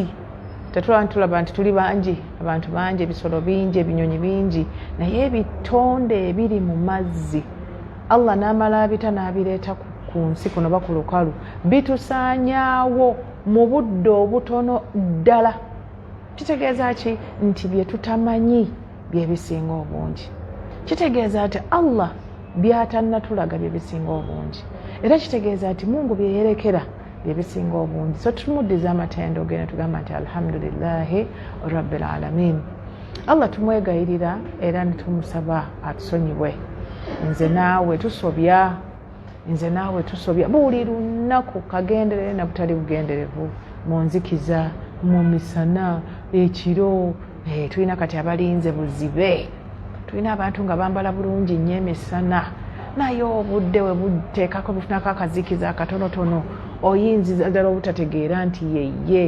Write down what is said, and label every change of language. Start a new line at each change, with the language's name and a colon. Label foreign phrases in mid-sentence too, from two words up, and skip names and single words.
Ganda: Tetulaba nti tuli bangi, abantu bangi, ebisolo bingi, ebinyonyi bingi, naye ebitonde ebiri mu mazzi Allah n'amala abita n'abireeta ku nsi kuno ba ku lukalu bitusaanyaawo mu budde obutono ddala. Kitegeeza ki? Nti bye tutamanyi bye bisinga obungi. Kitegeeza nti Allah byatannatulaga bye bisinga obungi, era kitegeeza nti Mungu bye yerekera bye bisinga obungi. So tumuddiza amatendo ge ne tugamba nti
Arabic: الحمد لله رب العالمين.
Ganda: Allah tumwegayirira era ne tumusaba atusonyiwe. Nze naawe tusobya buli lunaku, kagenderere na butali bugenderevu, mu nzikiza, mu misana, ekiro. Tulina kati abalinze buzibe, tulina abantu nga bambala bulungi nnyo emisana, naye obudde we buteekako bufunako akazikiza akatonotono oyinza ddala obutategeera nti yeye.